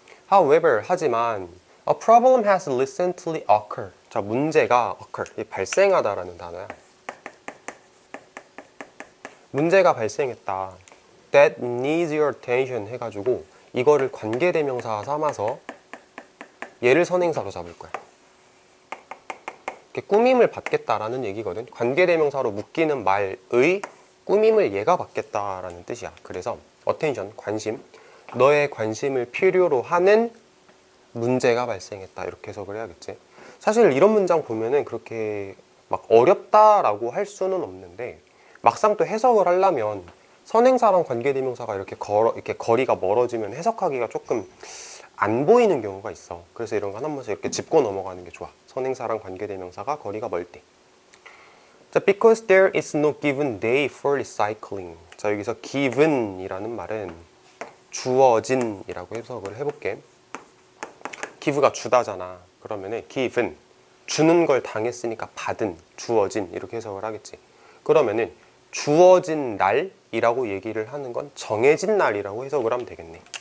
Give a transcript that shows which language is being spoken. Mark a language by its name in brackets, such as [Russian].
[English] However, [Korean] 하지만 [English] a problem has recently occurred. [Korean] 자, 문제가 occur, 발생하다라는 단어야. 문제가 발생했다. [English] That needs your attention [Korean] 해가지고 이거를 관계대명사 삼아서 얘를 선행사로 잡을 거야. 이렇게 꾸밈을 받겠다라는 얘기거든. 관계대명사로 묶이는 말의 꾸밈을 얘가 받겠다라는 뜻이야. 그래서 attention, 관심, 너의 관심을 필요로 하는 문제가 발생했다, 이렇게 해석을 해야겠지. 사실 이런 문장 보면은 그렇게 막 어렵다라고 할 수는 없는데 막상 또 해석을 하려면 선행사랑 관계대명사가 이렇게 거리가 멀어지면 해석하기가 조금 안 보이는 경우가 있어. 그래서 이런 건 한 번씩 이렇게 짚고 넘어가는 게 좋아. 선행사랑 관계대명사가 거리가 멀 때. [English] 자, because there is no given day for recycling. [Korean] 자, 여기서 given이라는 말은 주어진이라고 해석을 해볼게. give가 주다잖아. 그러면은 given, 주는 걸 당했으니까 받은, 주어진, 이렇게 해석을 하겠지. 그러면은 주어진 날이라고 얘기를 하는 건 정해진 날이라고 해석을 하면 되겠네.